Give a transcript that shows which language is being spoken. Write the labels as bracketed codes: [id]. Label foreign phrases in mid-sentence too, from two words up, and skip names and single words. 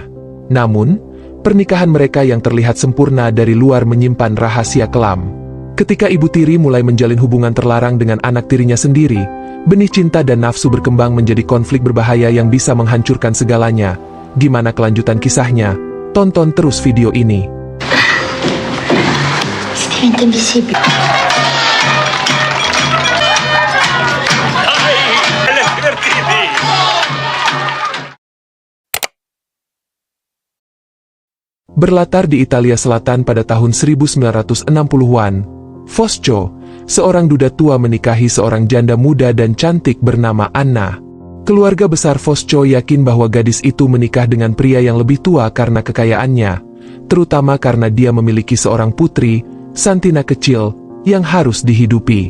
[id] Namun, pernikahan mereka yang terlihat sempurna dari luar menyimpan rahasia kelam. Ketika ibu tiri mulai menjalin hubungan terlarang dengan anak tirinya sendiri, benih cinta dan nafsu berkembang menjadi konflik berbahaya yang bisa menghancurkan segalanya. Gimana kelanjutan kisahnya? Tonton terus video ini. [it] Diventa invisibile. [id] Berlatar di Italia Selatan pada tahun 1960-an, Fosco, seorang duda tua menikahi seorang janda muda dan cantik bernama Anna. Keluarga besar Fosco yakin bahwa gadis itu menikah dengan pria yang lebih tua karena kekayaannya, terutama karena dia memiliki seorang putri, Santina kecil, yang harus dihidupi.